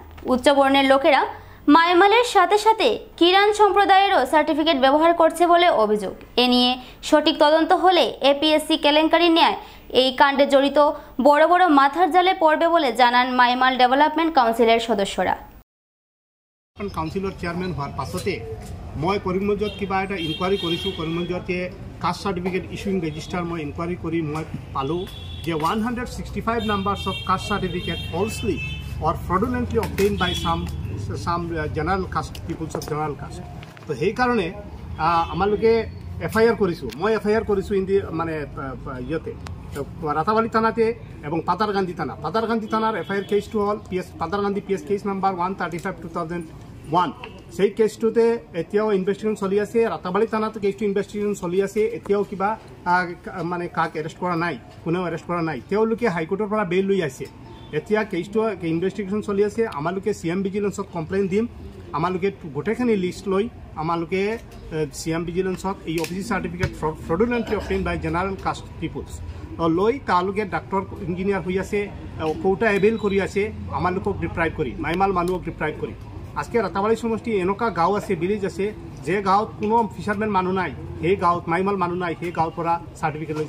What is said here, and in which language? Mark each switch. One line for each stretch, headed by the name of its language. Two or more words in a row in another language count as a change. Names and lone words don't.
Bangla: উচ্চবর্ণের লোকেরা মাইমালের সাথে সাথে কিরান সম্প্রদায়েরও সার্টিফিকেট ব্যবহার করছে বলে অভিযোগ। এ নিয়ে সঠিক তদন্ত হলে এপিএসসি কেলেঙ্কারি ন্যায় এই কাণ্ডে জড়িত বড় বড় মাথার জালে পড়বে বলে জানান মাইমাল ডেভেলপমেন্ট কাউন্সিলের সদস্যরা।
Assamese: কাউন্সিলৰ চেয়াৰমেন হোৱাৰ পাছতে মই কৰিমগঞ্জত কিবা এটা ইনকুৱাৰী কৰিছোঁ। কৰিমগঞ্জতে
English: caste certificate issuing register
Assamese: মই ইনকুৱাৰী কৰি মই পালোঁ যে
English: 165 numbers of caste certificate falsely or fraudulently obtain by some general caste peoples of general caste.
Assamese: তো সেইকাৰণে আমালোকে এফআইআৰ কৰিছোঁ। মই এফআইআৰ কৰিছোঁ মানে ইয়াতে রাতাবাড়ি থানাতে এবং পাতারকান্দি থানা। পাতারকান্দি থানার এফআইআর কেসটো হল পাতারকান্দি
English: PS case number
Assamese: 135/2001। সেই কেসটোতে এতিয়াও ইনভেস্টিগেশন চলি আছে। রাতাবাড়ি থানাতে কেসটো ইনভেস্টিগেশন চলি আছে। এতিয়াও কিবা মানে কাক এৰেষ্ট কৰা নাই, কোনেও এৰেষ্ট কৰা নাই। তেওঁলোকে হাইকোৰ্টৰ পৰা বেইল লৈ আছে। এতিয়া কেসটো ইনভেস্টিগেশন চলি আছে। আমালোকে সিএম ভিজিলেন্সত কমপ্লেইন দিম। আমালোকে গোটেইখিনি লিষ্ট লৈ আমালোকে সিএম ভিজিলেন্সত এই অফিসি
English: certificate fraudulently obtain by general caste peoples
Assamese: লৈ তালোকে ডাক্তৰ ইঞ্জিনিয়াৰ হৈ আছে,
English: quota avail
Assamese: কৰি আছে। আমালোকক ডিপ্ৰাইভ কৰি মাইমাল মানুহক ডিপ্ৰাইভ কৰি আজকে ৰাতাবাড়ি সমষ্টি এনেকুৱা গাঁও আছে, ভিলেজ আছে যে গাঁৱত কোনো ফিচাৰমেন মানুহ নাই। সেই গাঁৱত মাইমাল মানুহ নাই। সেই গাঁৱৰ পৰা চাৰ্টিফিকেট লৈছে।